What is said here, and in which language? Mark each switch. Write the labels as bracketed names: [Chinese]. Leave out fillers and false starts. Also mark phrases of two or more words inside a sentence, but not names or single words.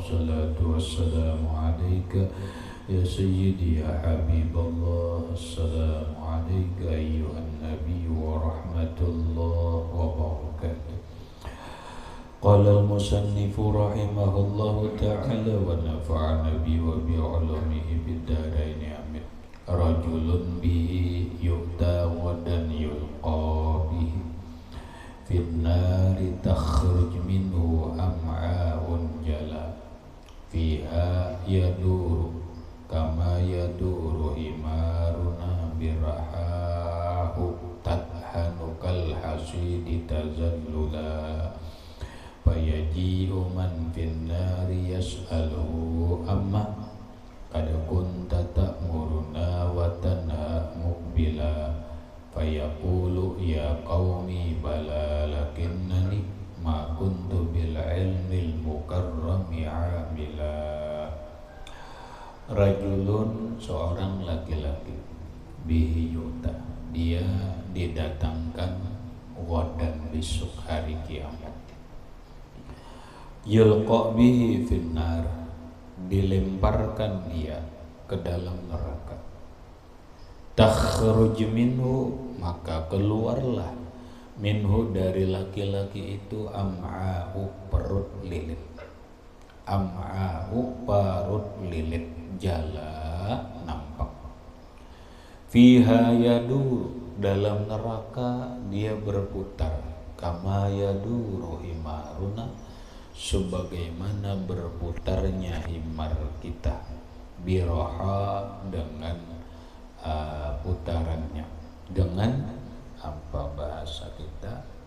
[Arabic] الصلاة والسلام عليك يا سيدي يا حبيب الله. السلام عليك أيها النبي ورحمة الله وبركاته. قال المصنف رحمه الله تعالى ونفعنا به وب علومه بالدارين آمين. رجل به يؤتى غدا يلقى به في النار تخرج منه أمعاء جالت فيها يدور كما يدور حمارنا برحاه تضن كالحاسد تذللا فيجيء من في النار يسأله أما قد كنت تأمرنا وتنهى مقبلا فيقول يا قومي بلى لكنني ما كنت بالعلم المكرم عاملا. Rajulun, [Indonesian] seorang laki-laki, [Arabic] به يؤتى, [Indonesian] dia didatangkan wadan besok hari kiamat, [Arabic] يلقى به في النار, [Indonesian] dilemparkan dia ke dalam neraka, [Arabic] تخرج منه, [Indonesian] maka keluarlah minhu dari laki-laki itu am'a'u, perut lilit, am'a'u, perut lilit, jala nampak, [Arabic] فيها يدور, [Indonesian] dalam neraka dia berputar, [Arabic] كما يدور حمارنا, [Indonesian] sebagaimana berputarnya himar kita, biraha, dengan putarannya, dengan apa bahasa kita,